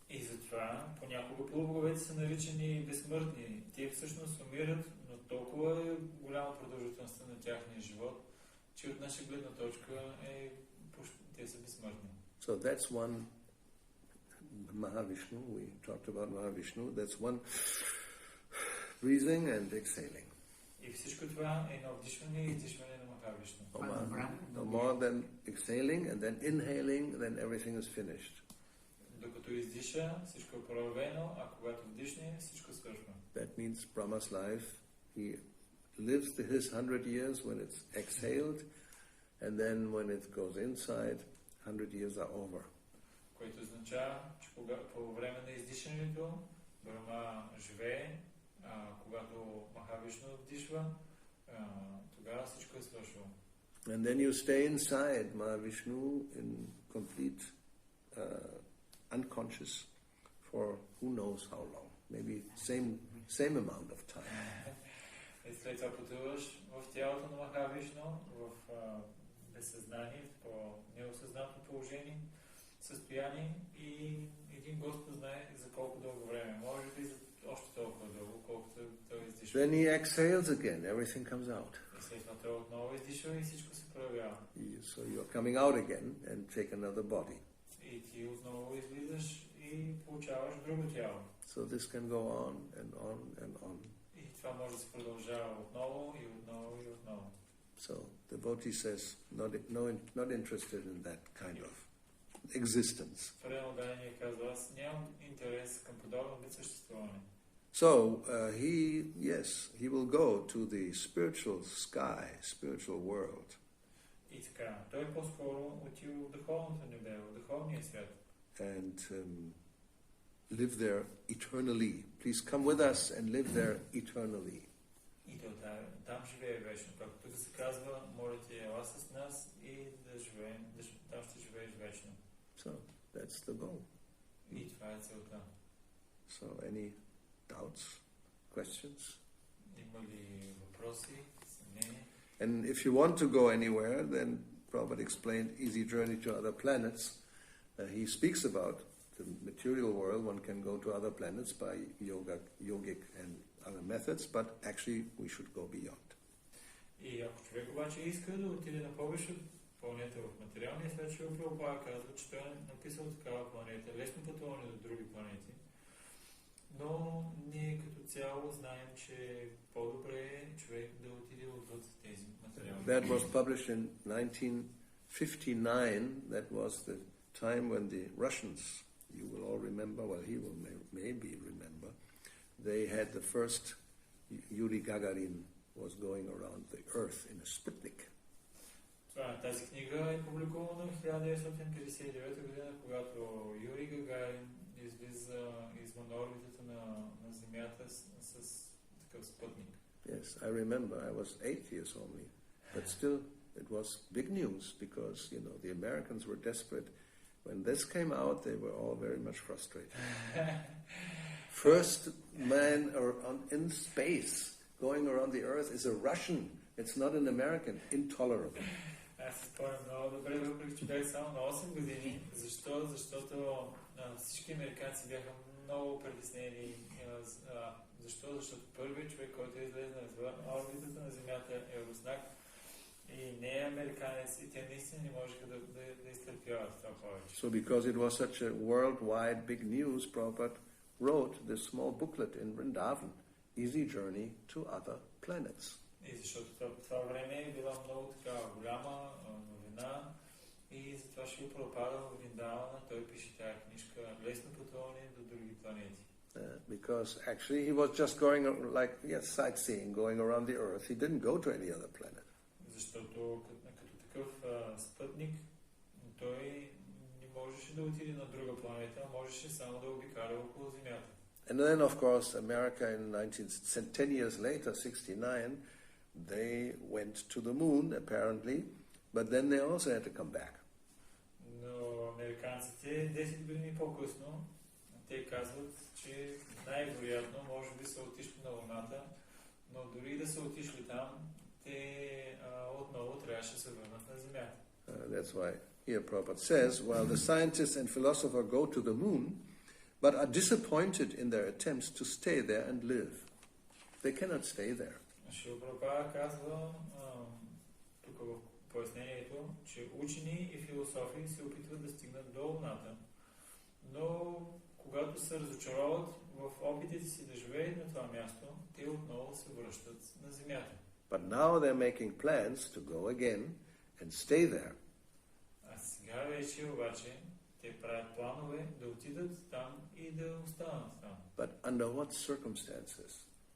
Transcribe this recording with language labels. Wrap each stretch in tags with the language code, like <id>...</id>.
<bg>И затова понякога полубоговете са наричани безсмъртни. Те всъщност умират, но толкова е голяма продължителността на тяхния живот, че от наша гледна точка те са безсмъртни.</bg> <en>So that's one Mahavishnu. We talked about Mahavishnu. That's one breathing and exhaling.</en> <bg>И всичко това е на вдишване и издишване на Махавишну.</bg> <en>No more than exhaling and then inhaling, then everything is finished.</en> <bg>Докато издиша, всичко е проявено, а когато вдишне, всичко свършва.</bg> <en>That means Brahma's life, he lives his 100 years when it's exhaled, and then when it goes inside, 100 years are over.</en> <bg>Което означава, че по време на издишането Брахма живее, когато Махавишну вдишва, тогава всичко е свършило.</bg> <en>And then you stay inside Mahavishnu in complete unconscious for who knows how long. Maybe same amount of time.</en> <bg>И след това пътуваш в тялото на Махавишну, в безсъзнание, по неосъзнато положение, с състояние и един Господ знае за колко дълго време. Може би за още толкова дълго, колкото той издишва.</bg> <en>Then he exhales again, everything comes out.</en> <bg>И след това той отново издишва и всичко се проявява.</bg> <en>So you're coming out again and take another body.</en> <bg>И ти отново излизаш и получаваш друго тяло.</bg> <en>So this can go on and on and on.</en> <bg>И това може да се продължава отново и отново и отново.</bg> <en>So the devotee says, not interested in that kind of existence.</en> <bg>Преданодание казва, аз нямам интерес към подобно вид съществуване.</bg> <en>So he will go to the spiritual sky, spiritual world.</en> <bg>И така, той по-скоро отива в духовното небе, в духовния свят.</bg> <en>And live there eternally. Please come with us and live there eternally.</en> <bg>И там живее вечно. Както тук се казва, моля ти, ела с нас и да живеем, там ще живееш вечно.</bg> <en>So that's the goal.</en> <bg>И това е целта.</bg> <en>So any doubts, questions?</en> <bg>Има ли въпроси, съмнения?</bg> <en>And if you want to go anywhere, then Prabhupada explained easy journey to other planets. He speaks about the material world. One can go to other planets by yogic and other methods, but actually we should go beyond.</en> <bg>И ако човек обаче иска да отиде на повече планета в материалния свят, ще Прабхупада казва, че той е написал такава планета, лесно пътуване до други планети. Но ние като цяло знаем, че по-добре е човек да отиде отвъд тези материални.</bg> <en>That was published in 1959. That was the time when the Russians, you will all remember, well, he will maybe remember, they had the first Yuri Gagarin was going around the Earth in a Sputnik.</en> <bg>Тази книга е публикувана в 1959 година, когато Юрий Гагарин излиза извън орбитата на Земята с такъв спътник.</bg> <en>Yes, I remember. I was 8 years only, but still it was big news because, the Americans were desperate. When this came out, they were all very much frustrated. First man in space going around the Earth is a Russian. It's not an American. Intolerable.</en> <bg>Аз се спомням много добре, въпреки че бях само на 8 години. Защо? Защото всички американци бяха много притеснени. Защо? Защото първият човек, който е излезнал извън орбитата на Земята е руснак и не е американец и те наистина не можеха да изтърпяват това повече.</bg> <en>So because it was such a worldwide big news, Prabhupada wrote this small booklet in Vrindavan, Easy Journey to Other Planets.</en> <bg>И защото това време е била много така голяма новина и затова ще Прабхупада в Вриндавана, той пише тази книжка Лесно пътуване до други планети.</bg> <en>Because actually he was just going sightseeing, going around the Earth. He didn't go to any other planet.</en> <bg>Защото като такъв спътник той не можеше да отиде на друга планета, можеше само да обикаля около Земята.</bg> <en>And then, of course, America in 10 years later, 69, they went to the moon, apparently, but then they also had to come back.</en> <bg>Но американците 10 години по-късно, те казват, че най-вероятно, може би са отишли на Луната, но дори да са отишли там, те отново трябваше да се върнат на Земята.</bg> <en>That's why here Prabhupada says, while the scientists and philosophers go to the moon, but are disappointed in their attempts to stay there and live. They cannot stay there.</en> <bg>Шрила Прабхупада казва тук в пояснението, че учени и философи се опитват да стигнат до Луната, но когато се разочароват в опитите си да живеят на това място, те отново се връщат на Земята.</bg> <en>But now they're making plans to go again and stay there.</en> <bg>А сега вече обаче те правят планове да отидат там и да останат там.</bg> <en>But under what circumstances?</en>